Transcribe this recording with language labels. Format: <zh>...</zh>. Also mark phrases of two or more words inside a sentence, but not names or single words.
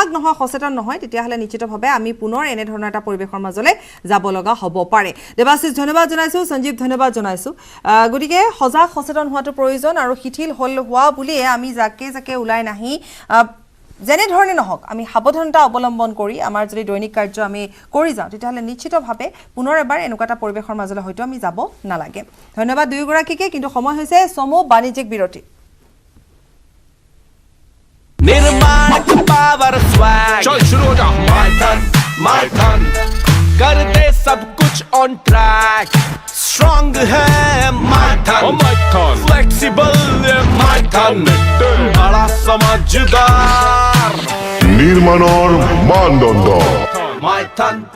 <as>নহয় সচেতন নহয় তেতিয়াহ'লে নিশ্চিতভাৱে আমি পুনৰ এনেধৰণৰ এটা পৰিৱেশৰ মাজলৈ যাব লগা হ'ব পাৰে দেৱাশিষ ধন্যবাদ জনাইছোঁ সঞ্জীৱ ধন্যবাদ জনাইছোঁ গতিকে সজাগ সচেতন হোৱাটো প্ৰয়োজন আৰু শিথিল হোৱা বুলিয়ে আমি যাকে ওলাই নাহি যেনেধৰণে নহওক আমি সাৱধানতা অৱলম্বন কৰি আমাৰ যদি দৈনিক কাৰ্য আমি কৰি যাওঁ তেতিয়াহ'লে নিশ্চিতভাৱে পুনৰ এবাৰ এনেকুৱা এটা পৰিৱেশৰ মাজলৈ হয়তো আমি যাব নালাগে ধন্যবাদ দুয়োগৰাকীকে কিন্তু সময় হৈছে চমু বাণিজ্যিক বিৰতি</as> <hi>निर्माण का</hi> <en>power swag</en> <hi>चल शुरू हो जा माय टन कर दे सब कुछ</hi> <en>on track strong</en> <hi>है माय टन फ्लेक्सिबल माय टन बड़ा समझदार</hi> <as>নির্মাণৰ মানদণ্ড</as> <hi>माय टन</hi>